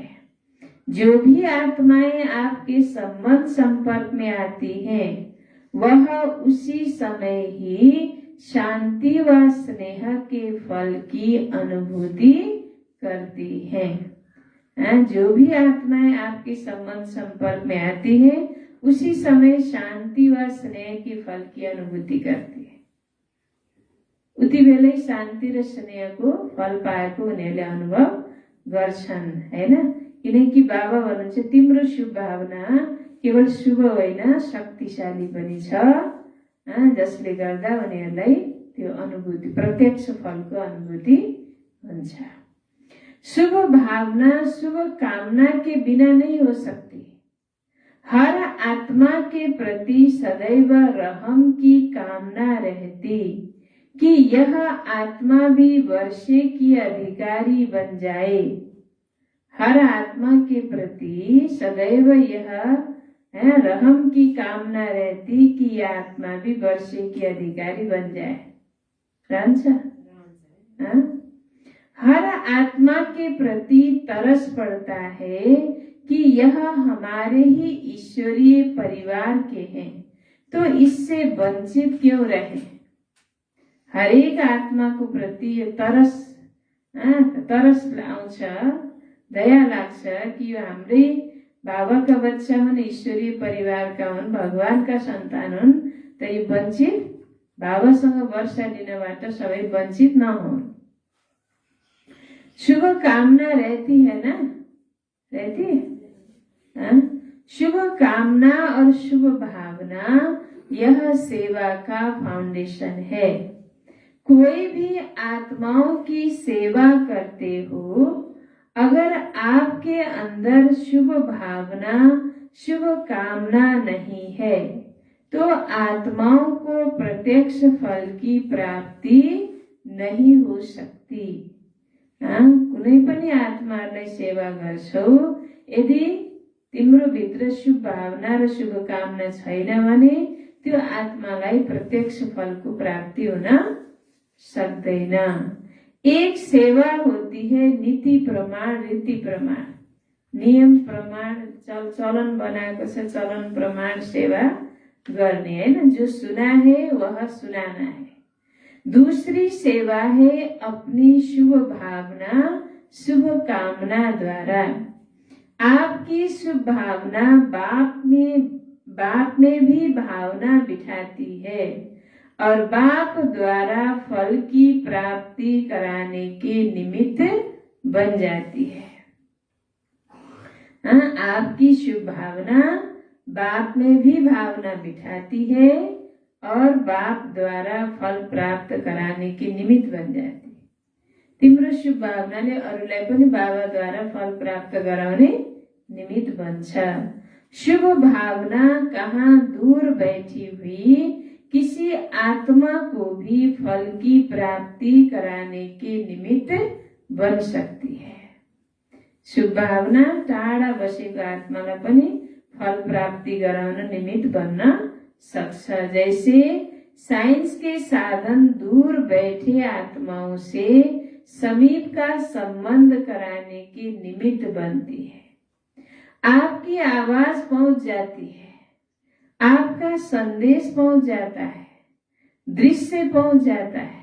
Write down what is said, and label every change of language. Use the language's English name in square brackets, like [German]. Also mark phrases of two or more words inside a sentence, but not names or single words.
[Hindi] जो भी आत्माएं आपके संबंध संपर्क में आती हैं, वह उसी समय ही शांति व स्नेह के फल की अनुभूति करती हैं। जो भी आत्माएं आपके संबंध संपर्क में आती हैं, उसी समय शांति व स्नेह के फल की अनुभूति करती है। [Nepali] उति बेलै शान्ति र स्नेहको फल पाएको उनीहरूले अनुभव गर्छन्, हैन? किनकि बाबा भन्नुहुन्छ तिम्रो शुभ भावना केवल शुभ होइन, शक्तिशाली पनि छ, जसले गर्दा उनीहरूलाई त्यो अनुभूति, प्रत्यक्ष फलको अनुभूति हुन्छ। [Hindi] शुभ भावना शुभ कामना के बिना नहीं हो सकती। हर आत्मा के प्रति सदैव रहम की कामना रहती कि यह आत्मा भी वर्षे की अधिकारी बन जाए। हर आत्मा के प्रति सदैव यह रहम की कामना रहती कि यह आत्मा भी वर्षे की अधिकारी बन जाए। हर आत्मा के प्रति तरस पड़ता है कि यह हमारे ही ईश्वरीय परिवार के हैं, तो इससे वंचित क्यों रहे। [Nepali] हरेक आत्माको प्रति यो तरस आउँछ, दया लाग्छ कि यो हाम्रै बाबाका बच्चा हुन्, ईश्वरीय परिवारका हुन्, भगवानका सन्तान हुन्, त यो वञ्चित बाबासँग वर्षा लिनबाट सबै वञ्चित नहुन्। [Hindi] शुभ कामना रहती है ना, रहती है। शुभ कामना और शुभ भावना यह सेवा का फाउंडेशन है। कोई भी आत्माओं की सेवा करते हो, अगर आपके अंदर शुभ भावना, शुभ कामना नहीं है, तो आत्माओं को प्रत्यक्ष फल की प्राप्ति नहीं हो सकती। [Nepali] कुनै पनि आत्मालाई सेवा गर्छौ, यदि तिम्रो भित्र शुभ भावना र शुभ कामना छैन भने त्यो आत्मालाई प्रत्यक्ष फलको प्राप्ति हुन सक्दैन। [Hindi] एक सेवा होती है नीति प्रमाण, रीति प्रमाण, नियम प्रमाण, [Nepali] चलन बनाएको छ, चलन प्रमाण सेवा गर्ने हैन, [Hindi] जो सुना है वह सुनाना है। दूसरी सेवा है अपनी शुभ भावना, शुभ कामना द्वारा। आपकी शुभ भावना बाप में भी भावना बिठाती है और बाप द्वारा फल की प्राप्ति कराने के निमित्त बन जाती है। आपकी शुभ भावना बाप में भी भावना बिठाती है और बाप द्वारा फल प्राप्त कराने के निमित्त बन जाती है। [Nepali] तिम्रो शुभ भावनाले अरूलाई पनि बाबाद्वारा फल प्राप्त गराउने निमित्त बन्छ। [Hindi] शुभ भावना कहाँ दूर बैठी हुई किसी आत्मा को भी फल की प्राप्ति कराने के निमित्त बन सकती है। [Nepali] शुभ भावना टाढा बसेको आत्मालाई पनि फल प्राप्ति गराउन निमित्त बन्न सक्छ। [Hindi] जैसे साइंस के साधन दूर बैठे आत्माओं से समीप का संबंध कराने के निमित्त बनती है। आपकी आवाज पहुंच जाती है, आपका संदेश पहुंच जाता है, दृश्य पहुंच जाता है।